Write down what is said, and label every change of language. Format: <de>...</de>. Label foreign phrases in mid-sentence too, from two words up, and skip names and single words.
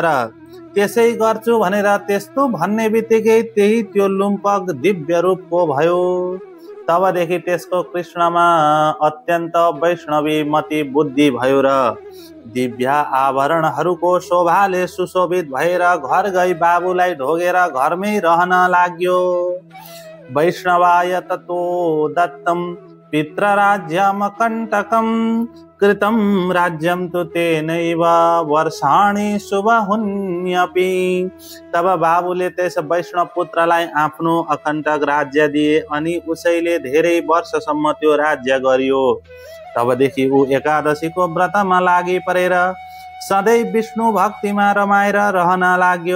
<ne>त्यसै गर्छु भनेर त्यस्तो भन्ने बित्तिकै त्यही त्यो लुम्पक दिव्य रूपको भयो। तबदेखि त्यसको कृष्णमा अत्यन्त वैष्णवी मति बुद्धि भयो र दिव्य आभरणहरूको शोभाले सुशोभित भएर घर गई बाबुलाई ढोगेर घरमै रहन लाग्यो।</ne> <sa>वैष्णवाय ततो दत्तम पितृराज्यमकण्टकं कृतं राज्यं तु तेनैव वर्षाणि शुभहुन्यपि।</sa> <ne>तब बाबुले त्यस वैष्णव पुत्रलाई आफ्नो अकण्टक राज्य दिए अनि उसैले धेरै वर्षसम्म त्यो राज्य गरियो। तबदेखि ऊ एकादशीको व्रतमा लागि परेर सधैँ विष्णु भक्तिमा रमाएर रहन लाग्यो।</ne>